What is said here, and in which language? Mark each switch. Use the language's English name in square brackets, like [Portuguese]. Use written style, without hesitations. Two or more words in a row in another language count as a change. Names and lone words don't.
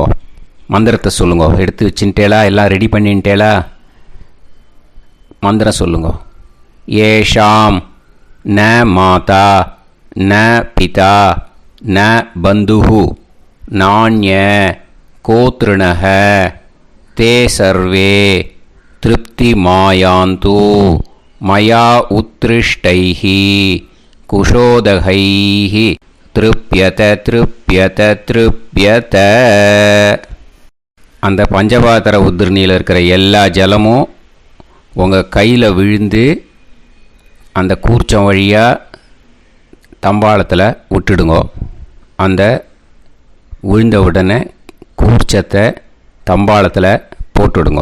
[Tamil] மந்திரத்தை சொல்லுங்க. எடுத்து வச்சுட்டேலா? எல்லாம் ரெடி பண்ணிட்டேலா? மந்திரம் சொல்லுங்க. [Sanskrit] एषाम् न माता न पिता न बन्धुः नान्य गोत्रिणः ते सर्वे तृप्तिमायान्तु मया उत्कृष्टैः कुशोदकैः तृप्यत तृप्यत तृप्यत. [Tamil] அந்த பஞ்சபாத்திர உதிர்ணியில் இருக்கிற எல்லா ஜலமும் உங்கள் கையில் விழுந்து அந்த கூர்ச்சம் வழியாக தம்பாளத்தில் விட்டுடுங்க. அந்த விழுந்த உடனே கூர்ச்சத்தை தம்பாளத்தில் போட்டுவிடுங்க.